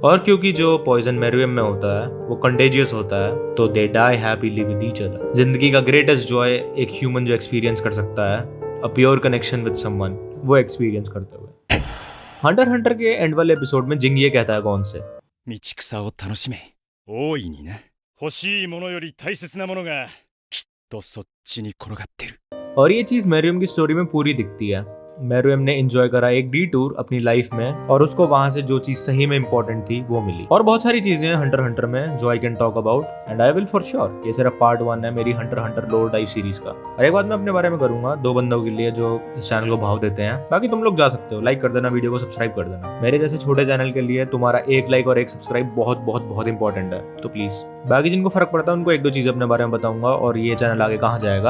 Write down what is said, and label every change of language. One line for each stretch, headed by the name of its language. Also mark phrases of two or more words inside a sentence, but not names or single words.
Hindi: और क्योंकि जो पॉइजन मैरियम में होता है वो कंटेजियस होता है, तो
English: they die happily with each other.
Hindi: जिंदगी का
English: greatest joy
Hindi: एक ह्यूमन जो एक्सपीरियंस कर सकता है,
English: a pure connection with someone,
Hindi: वो एक्सपीरियंस करते हुए। हंटर हंटर के एंड वाले एपिसोड में जिंग ये कहता है कौन से
Japanese: 道草を楽しめ大いにね欲しいものより大切なものがきっとそっちに転がってる
Hindi: और ये चीज मैरियम की स्टोरी में पूरी दिखती है। मैरियम ने एंजॉय करा एक डिटूर अपनी लाइफ में और उसको वहां से जो चीज सही में इंपॉर्टेंट थी वो मिली। और बहुत सारी चीजें हैं हंटर हंटर में जो
English: I can talk about and I will for sure.
Hindi: ये सिर्फ पार्ट 1 है मेरी हंटर हंटर
English: lore type series
Hindi: का। और एक बात मैं अपने बारे में करूंगा 2 बंदों के लिए जो इस चैनल को भाव देते हैं। बाकी तुम लोग जा सकते हो, लाइक कर देना, वीडियो को सब्सक्राइब कर देना। मेरे जैसे छोटे चैनल के लिए तुम्हारा एक लाइक और एक सब्सक्राइब बहुत बहुत बहुत इंपॉर्टेंट है, तो प्लीज। बाकी जिनको फर्क पड़ता है उनको 1-2 चीज अपने बारे में बताऊंगा और ये चैनल आगे कहाँ जाएगा।